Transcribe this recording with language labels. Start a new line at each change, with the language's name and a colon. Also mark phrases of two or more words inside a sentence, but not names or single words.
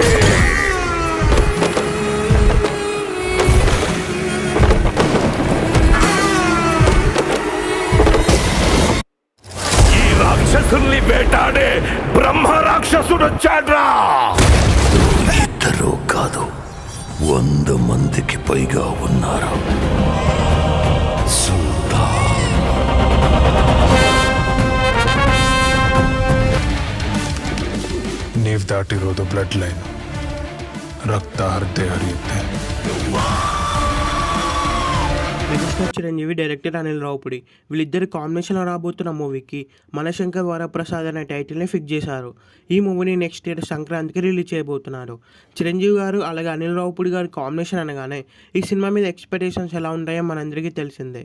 Telugu: ఈ రాక్షసుల్ని వేటాడే బ్రహ్మ రాక్షసుడు వచ్చాడ్రా. ఇద్దరు కాదు, 100 మందికి పైగా ఉన్నారు.
Kannada: ನೀವ್ ದಾಟಿರೋದು
English: blood line,
Kannada: ರಕ್ತ ಹರಿದೇ ಹರಿಯುತ್ತೆ.
Telugu: మెగాస్టార్ చిరంజీవి, డైరెక్టర్ అనిల్ రావుపుడి వీళ్ళిద్దరి కాంబినేషన్లో రాబోతున్న మూవీకి మనశంకర్ వరప్రసాద్ అనే టైటిల్ని ఫిక్స్ చేశారు. ఈ మూవీని
English: next year
Telugu: సంక్రాంతికి రిలీజ్ చేయబోతున్నారు. చిరంజీవి గారు అలాగే అనిల్ రావుపుడి గారి కాంబినేషన్ అనగానే ఈ సినిమా మీద ఎక్స్పెక్టేషన్స్ ఎలా ఉంటాయో మనందరికీ తెలిసిందే.